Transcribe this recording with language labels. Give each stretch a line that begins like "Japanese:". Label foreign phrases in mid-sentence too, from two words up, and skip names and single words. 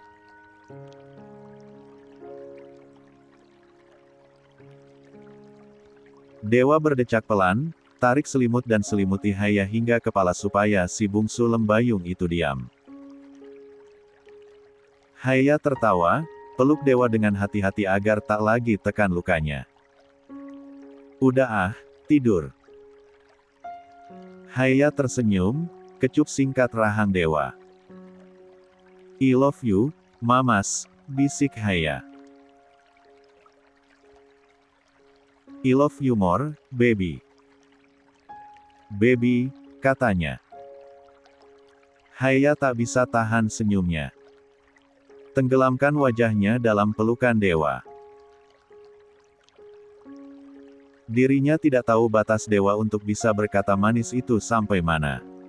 Indonesian: Dewa berdecak pelan, tarik selimut dan selimuti Haya hingga kepala supaya si bungsu lembayung itu diam. Haya tertawa, peluk Dewa dengan hati-hati agar tak lagi tekan lukanya. Udah ah, tidur. Haya tersenyum, kecup singkat rahang Dewa.
English: I love you, Mamas, bisik Haya. I love you more, baby.
Indonesian: Baby, katanya. Haya tak bisa tahan senyumnya. Tenggelamkan wajahnya dalam pelukan Dewa. Dirinya tidak tahu batas Dewa untuk bisa berkata manis itu sampai mana.